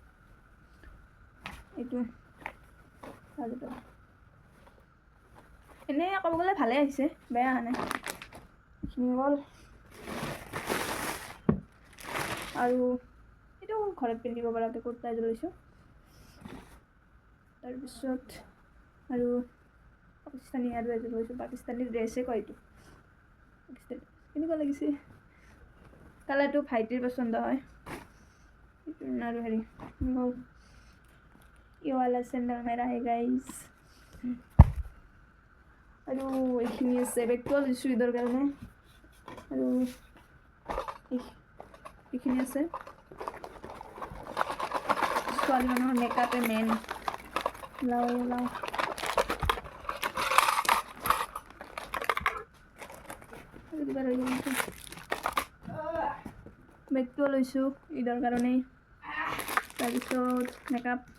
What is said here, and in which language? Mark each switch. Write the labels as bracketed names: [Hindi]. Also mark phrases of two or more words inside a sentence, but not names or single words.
[Assamese] এইটো এনেই ক'ব গ'লে ভালে আহিছে বেয়া অহা নাই এইখিনি হ'ল আৰু এইটো ঘৰত পিন্ধিব পৰাকৈ কুৰ্তা এযোৰ লৈছোঁ তাৰপিছত আৰু পাকিস্তানী আৰু এযোৰ লৈছোঁ পাকিস্তানী ড্ৰেছেই কয় এইটো পাকিস্তানী কেনেকুৱা লাগিছে কালাৰটো ভাইটিৰ পচন্দ হয় এইটো আৰু হেৰি হ'ল [Hindi] ये वाला सैंडल मेरा है गाइस [Assamese] আৰু এইখিনি আছে বেগটো লৈছোঁ ঈদৰ কাৰণে আৰু এইখিনি আছে ছোৱালী মানুহৰ মেকআপে মেইন লাও বেগটো লৈছোঁ ঈদৰ কাৰণে তাৰপিছত মেকআপ